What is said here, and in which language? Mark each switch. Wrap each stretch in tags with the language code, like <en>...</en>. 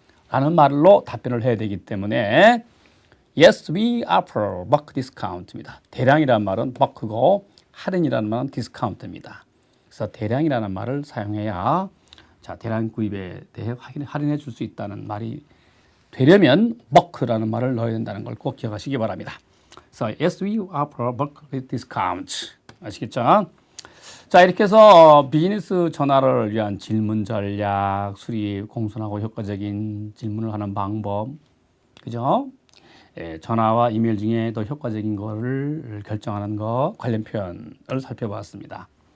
<ko>라는 말로 답변을 해야 되기 때문에</ko> <en>Yes, we offer bulk discount</en> <ko>입니다. 대량이라는 말은 bulk고 할인이라는 말은 discount입니다. 그래서 대량이라는 말을 사용해야 자 대량 구입에 대해 할인해 줄 수 있다는 말이 되려면 bulk라는 말을 넣어야 된다는 걸 꼭 기억하시기 바랍니다. 그래서</ko> <en>Yes, we offer bulk discount.</en> <ko>아시겠죠? 자, 이렇게 해서 비즈니스 전화를 위한 질문 전략, 수립, 공손하고 효과적인 질문을 하는 방법, 그죠? 예, 전화와 이메일 중에 더 효과적인 거를 결정하는 거 관련 표현을 살펴보았습니다.</ko>